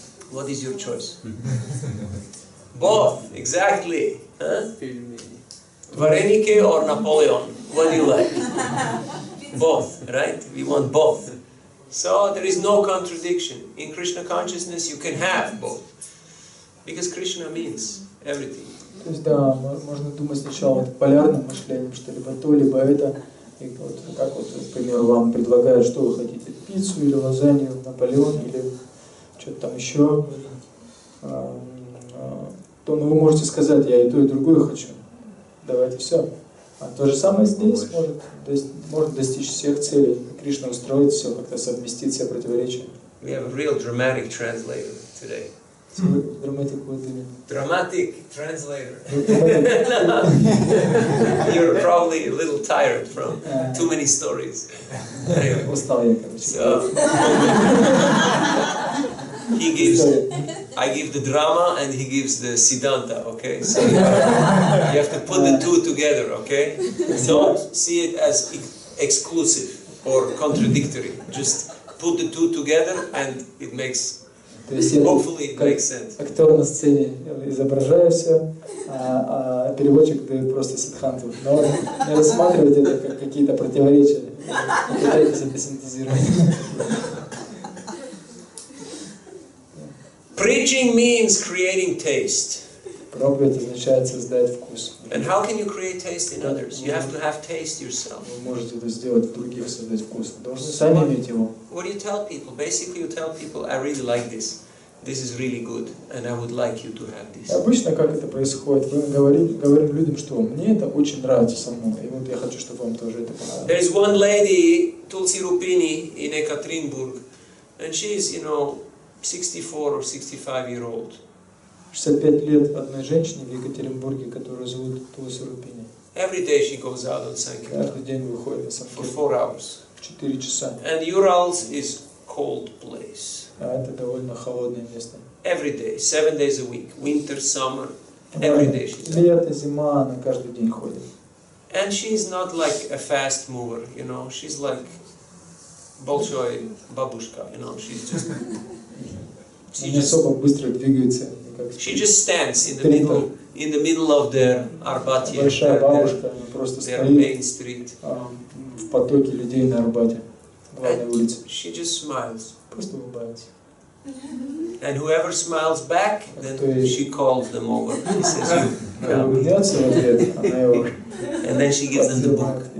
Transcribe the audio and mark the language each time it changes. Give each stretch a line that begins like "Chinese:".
English: What is your choice? Both, exactly. Huh? Varenike or Napoleon? What do you like? Both, right? We want both. So there is no contradiction. In Krishna consciousness you can have both. Because Krishna means everything.
Russian: То есть, да, можно думать сначала вот полярным мышлением, что либо то, либо это. И вот, как вот, к примеру, вам предлагают, что вы хотите, пиццу или лазанью, Наполеон или что-то там еще, то вы можете сказать, я и то, и другое хочу. Давайте все. А то же самое здесь может достичь всех целей. Кришна устроит все, как-то совместит все противоречия.
English: We have a real dramatic translator today. Dramatic what do you mean? Dramatic translator. You're probably a little tired from too many stories. Anyway,
Russian: Устал я, короче.
English: so I give the drama and he gives the siddhanta, okay? So you have to put the two together, okay? Don't see it as exclusive or contradictory. Just put the two together and it makes, hopefully it makes sense.
Russian: Актер на сцене изображаю все, а переводчик дает просто сиддханту. Но не рассматривайте это как какие-то противоречия. Пытайтесь это синтезировать.
English: Preaching means creating taste.
Russian: Проповедь означает создать вкус.
English: And how can you create taste in others? You have to have taste yourself.
Russian: Вы можете это сделать в других, создать вкус. Вы должны сами иметь его.
English: What do you tell people? Basically you tell people, I really like this. This is really good, and I would like you to have this.
Russian: Обычно как это происходит? Мы говорим людям, что мне это очень нравится самому, и вот я хочу, чтобы вам тоже это понравилось.
English: There is one lady, Tulsi Rupini, in Ekaterinburg, and she is, 64 or 65-year-old.
Russian: 65 лет одной женщине в Екатеринбурге, которую зовут Тулси Рупини.
English: Every day she goes out on Sankirtan.
Russian: Каждый день выходит на
English: For 4 hours.
Russian: 4 часа.
English: And Urals is cold place.
Russian: А это довольно холодное место.
English: Every day, 7 days a week, winter, summer, every day she's out.
Russian: Лето, зима, она каждый день ходит.
English: And she's not like a fast mover, she's like
Russian: Bolshoi babushka,
English: she's just...
Russian: Не особо быстро двигается.
English: She just stands in the middle of their Arbatye,
Russian: Большая бабушка, она просто
English: their
Russian: стоит
English: main street.
Russian: В потоке людей на Арбате, главной улице.
English: She just smiles.
Russian: Просто улыбается.
English: And whoever smiles back, then she calls them over. She says, you come. And then she gives them the book.